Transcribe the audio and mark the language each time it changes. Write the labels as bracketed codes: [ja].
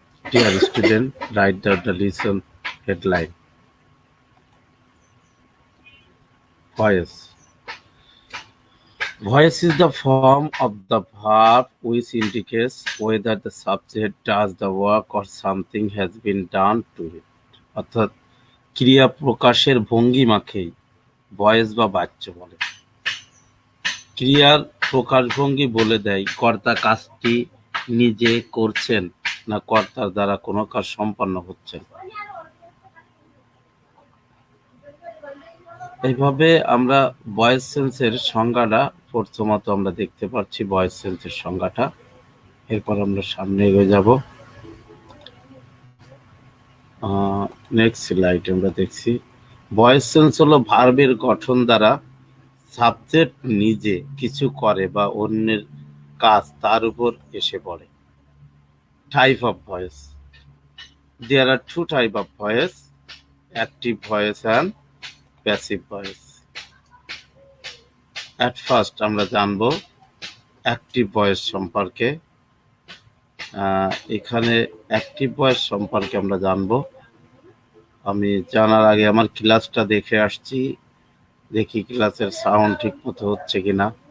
[en] Dear student, write down the lesson headline. Voice. Voice is the form of the verb which indicates whether the subject does the work or something has been done to it. [bn] অর্থাৎ ক্রিয়া প্রকাশের ভঙ্গিমাকেই voice বা বাচ্য বলে। ক্রিয়ার প্রকাশভঙ্গি বলে দেয় কর্তা কাজটি নিজে করছেন না কর্তার দ্বারা কোনো কাজ সম্পন্ন হচ্ছে। এইভাবে আমরা ভয়েস সেন্সের সংজ্ঞাটা প্রথমত আমরা দেখতে পাচ্ছি ভয়েস সেন্সের সংজ্ঞাটা। এরপর আমরা সামনে এগিয়ে যাব। নেক্সট স্লাইড আমরা দেখছি ভয়েস সেন্স হলো ভার্বের গঠন দ্বারা সাবজেক্ট নিজে কিছু করে বা অন্যের কাজ তার উপর এসে পড়ে। Type of voice. [en] There are two types of voice, active voice and passive voice. At first [bn] আমরা জানব অ্যাক্টিভ ভয়েস সম্পর্কে। এখানে অ্যাক্টিভ ভয়েস সম্পর্কে আমরা জানব। আমি জানার আগে আমার ক্লাসটা দেখে আসছি, দেখি ক্লাসের সাউন্ড ঠিক মতো হচ্ছে কিনা।